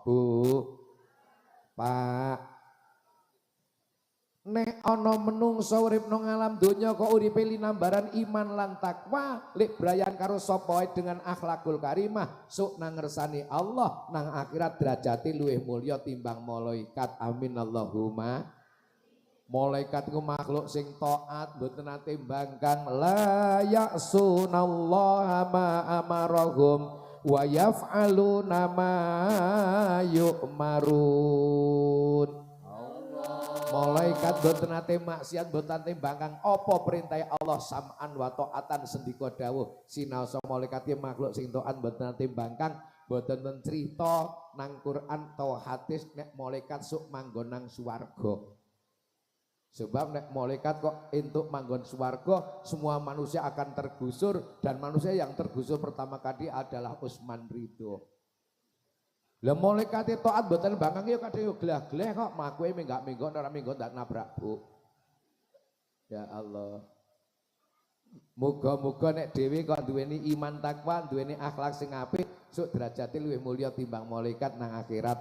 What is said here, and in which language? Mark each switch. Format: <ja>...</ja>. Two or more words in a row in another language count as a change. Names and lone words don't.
<jv>Bu, Pak, nek ana menungso urip nang alam donya kok uripe linambaran iman lan takwa, lek brayan karo sapa wae dengan</jv> <ar>الأخلاق الكريمة,</ar> <jv>sok nang ngersani Allah nang akhirat derajate luwih mulya timbang malaikat.</jv> <ar>آمين اللهم.</ar> <jv>Malaikat iku makhluk sing taat, mboten nate mbangkang,</jv> <ar>لا يعصون الله ما أمرهم ويفعلون ما يؤمرون.</ar> <jv>Malaikat mboten nate maksiat, mboten nate mbangkang apa perintah Allah,</jv> <ar>سمعا وطاعة</ar> <jv>sendika dawuh. Sinaosa malaikat iki makhluk sing taat mboten nate mbangkang, mboten ten crita nang Quran atau hadis nek malaikat sok manggon nang swarga. Sebab nek malaikat kok entuk manggon swarga,</jv> <id>semua manusia akan tergusur, dan manusia yang tergusur pertama kali adalah Utsman Ridho.</id> <jv>Lah malaikat taat mboten bangkang ya kadhe glah-gleh kok mlakuke menggak-menggon ora menggon tak nabrak bu.</jv> <ar>يا الله.</ar> <jv>Muga-muga nek dhewe kok duweni iman takwa, duweni akhlak sing apik, sok derajate luwih mulya timbang malaikat nang akhirat.</jv>